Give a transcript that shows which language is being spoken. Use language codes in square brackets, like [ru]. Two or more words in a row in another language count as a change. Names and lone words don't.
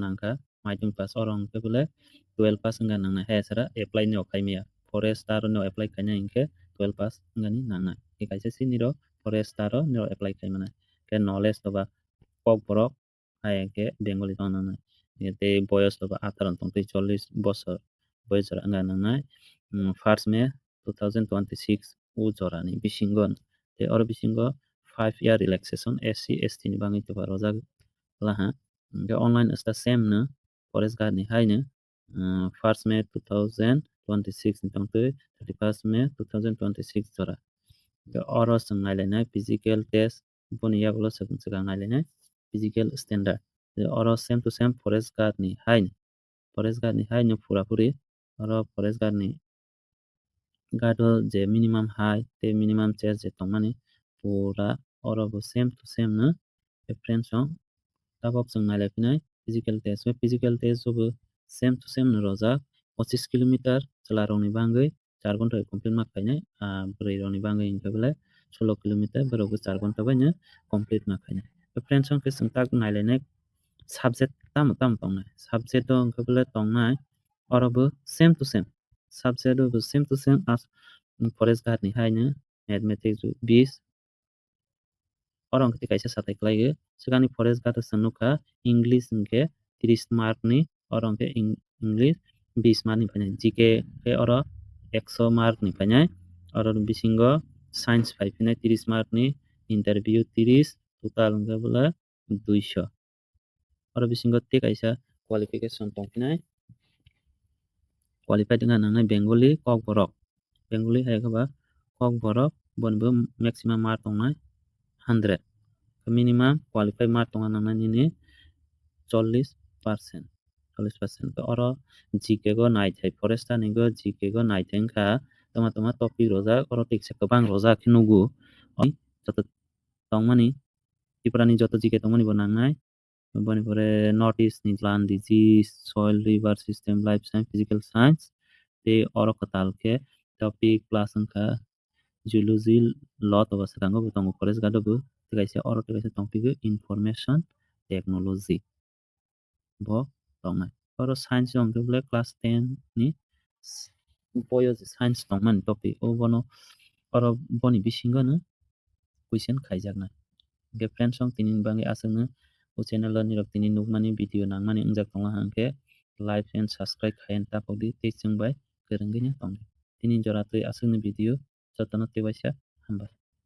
[trp] nangkha madhyamik pass oro hwnkhe bole 12 pass wngka nangnai hai esara apply no khaimaya forester no apply khainai hwnkhe 12 pass wngani nangnai kaisa si niro forester o niro apply khaimanai khe knowledge toba kok borok hai hwnkhe Bengali tongna nangnai tei boyos toba 18 ni tongtui 40 bochor boyos jora wngka nangnai 1st May 2026 o jora ni bisingo tei oro bisingo [en] 5 year relaxation SC ST [trp] ni bangai to rojak laha [en] the online is the same [trp] no [en] forest guard [trp] ni haino 1st May 2026 ni tongtui 31st May 2026 jora the oro sung nailainai [en] physical test [trp] boni yagulo sung nailainai [en] physical standard [trp] the oro [en] same to same forest guard [trp] ni haino purapuri oro forest guard ni gado je [en] minimum height [trp] te [en] minimum chest [trp] je tongmani pura oro bo [en] same to same [trp] no friends song tabok sung nailaifinai [en] physical test [trp] bo [en] same to same [trp] no rojak 25 kilometer chalarokni bangui 4 ghonta complete ma khainai bwrui rokni bangui hingke bele 16 kilometer borok bo 4 ghonta baino complete ma khainai friends song ke sung tak nailainai subject tamo tamo tongnai subject o hingke bele tongnai oro bo [en] same to same [trp] subject bo [en] same to same as forest guard [trp] ni haino mathematics 20 oro hingke kaisa satai khlaio sikani [en] forest guard [trp] sung nukha english hingke 30 mark ni oro hingke english 20 mark ni phainai GK ke oro 100 mark ni phainai oro bisingo science phaiphinai 30 mark ni interview 30 total hingke bole 200 oro bisingo tei kaisa qualification tongphinai qualified wngka nangnai bengali kok borok bengali hai khe ba kok borok boni bo [en] maximum mark [trp] tongnai 100 [en] minimum qualified mark [trp] tongna nangnai nini 40% 40% oro GK go naithai forester ni go GK go naithai wngkha tongma topic rojak oro tekisa kwbang rojak khe nugo joto tongmani Tripurani joto GK tongmani bo nangnai boni pore [en] north east [trp] ni [en] land disease soil river system life science physical science [trp] tei oro kotal khe topic plus wngkha [en] geology lot of [trp] swkango bo tongo [en] forest guard [trp] bo tei kaisa tongpigo [en] information technology [trp] bo tongnai oro science o hingke bole class 10 ni boyo je science tongmani topic o bono oro boni bisingo no question khaijaknai hingke friends song tini ni bangui aswkno o channel o nirok tini nukmani video nangmani wngjak tongo hingke [en] like and subscribe [trp] khaiyang tapodi tei chungbai kwrwngui no tongo tini jora tui aswkni video jotono tei waisa hambak.